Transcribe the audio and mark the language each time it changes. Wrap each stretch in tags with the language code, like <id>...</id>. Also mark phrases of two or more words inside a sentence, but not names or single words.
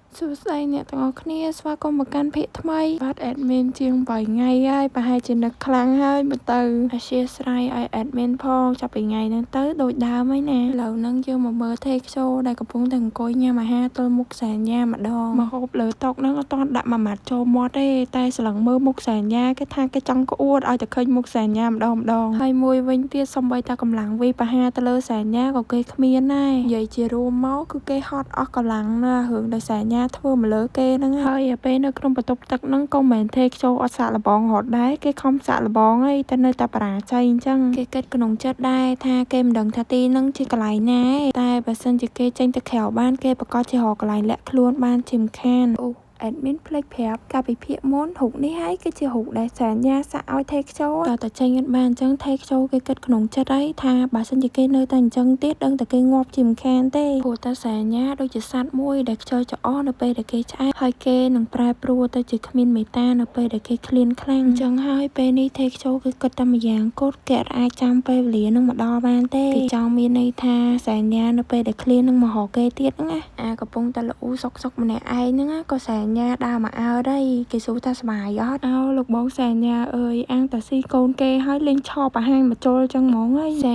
<km>សួស្តីអ្នកទាំងអស់គ្នាស្វាគមន៍មកកាន់ភាគថ្មីបាទ admin ជាង3ថ្ងៃហើយប្រហែលជានឹកខ្លាំងហើយមើលទៅអធ្យាស្រ័យឲ្យ admin ផងចាប់ពីថ្ងៃហ្នឹងទៅដូចដើមហើយណាឥឡូវហ្នឹងយើងមកមើល take show ដែលកំពុងតែអង្គុយញ៉ាំអាហារទល់មុខសញ្ញាម្ដងមកហូបលើតុហ្នឹងអត់ទាន់ដាក់មួយម៉ាត់ចូលមាត់ទេតែ ស្លឹងមើលមុខសញ្ញាគេថាគេចង់ក្អួតឲ្យតែឃើញមុខសញ្ញាម្ដងហើយមួយវិញទៀតសំបីតាកម្លាំងវាយប្រហារទៅលើសញ្ញាក៏គេគ្មានដែរនិយាយជារួមមកគឺគេហត់អស់កម្លាំងណារឿងដោយសញ្ញាធ្វើមកលើគេហ្នឹង ហើយពេលនៅក្នុងបន្ទប់ទឹកហ្នឹងក៏មិនមែនទេចូលអត់សាក់លបងរត់ដែរគេខំសាក់លបងហើយតែនៅតែបរាជ័យអញ្ចឹងគេគិតក្នុងចិត្តដែរថាគេមិនដឹងថាទីហ្នឹងជាក ន្លែងណាតែបើសិនជាគេចេញទៅក្រៅបានគេប្រកាសជារកកន្លែងលាក់ខ្លួនបានជាមិនខានadmin ភ្លេចប្រាប់កាលពីភាគមុ នរូបនេះហើយគឺជារូបដែលសញ្ញាសាក់ឲ្យ take show តើតែចេញអត់បានអញ្ចឹង take show គេគិតក្នុងចិត្តហើយថាបើសិនជាគេនៅតែអញ្ចឹងទៀតដឹងតែគេងាប់ជាមិនខានទេព្រោះតែសញ្ញាដូចជាសត្វមួយដែលខ្ជិលច្អល់នៅពេលដែលគេឆ្អែតហើយគេនឹងប្រែប្រួលទៅជាគ្មានមេត្តានៅពេលដែលគេឃ្លានខ្លាំងអញ្ចឹងហើយពេលនេះ take show គេគិតតែម្យ៉ាងគត់គេអាចចាំពេលវេលានឹងមកដល់បានទេគេចង់មានន័យ ថាសញ្ញានៅពេលដែលឃ្លាននឹងមករកគេទៀតហ្នឹងណាកំពុងតែល្អូសុកម្នាក់ឯងហ្នឹងក៏សញ្ញាដើរមកអើដែរគេសួរថាស្បាយអត់លោកបងសញ្ញាអើយអាំងតាស៊ីកូនគេហើយលេងឆប់អាហារមកជុលចឹងហ្មងហើយស</km>